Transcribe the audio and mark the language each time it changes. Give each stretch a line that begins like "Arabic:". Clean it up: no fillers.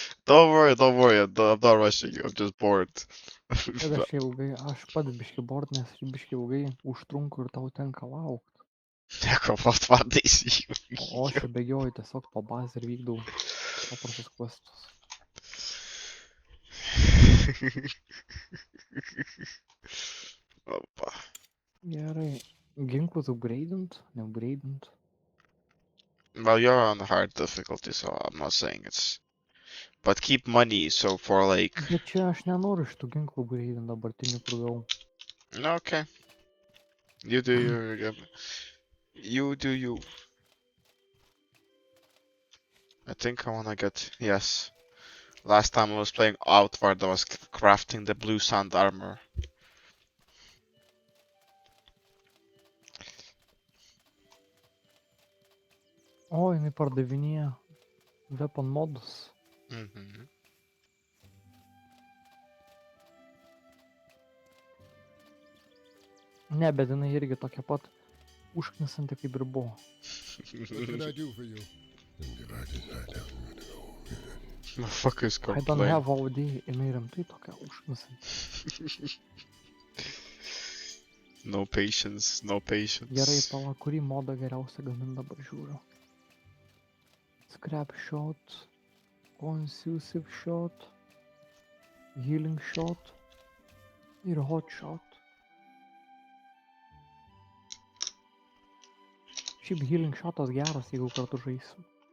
English: Don't worry, I'm not rushing you, I'm just bored.
Lithuanian: Bet aš čia ilgai, aš pats biški board, nes biški ilgai užtrunku ir tau tenka laukti. Nieko, Aftermath you. O aš čia bėgioju tiesiog po bazę ir vykdau paprastus questus. Opa. Gerai. Ginklus upgradeint, neupgradeint.
English: Well, you're on hard difficulty, so I'm not saying it's... But keep money, so for like...
Lithuanian: Bet čia aš nenoriu šitų ginklų upgradeint dabartinių, kur gavau.
English: Okay. You do you again. You do you. I think I wanna get... Yes. Last time I was playing Outward, I was crafting the blue sand armor.
Lithuanian: O, jinai pardavinėja weapon modus. Mhm. Ne, bet jinai irgi tokia pat užknisanti kaip ir buvo.
English: What can I do for you? Motherfuckers I don't complain. have all day.
Lithuanian: Jinai rimtai tokia užknisanti.
English: No patience, no patience.
Lithuanian: Gerai, pala, kurį modą geriausia gamint dabar žiūriu. Scrap shot, concussive shot, healing shot ir hot shot. Šiaip healing shotas geras, jeigu kartu žaisim.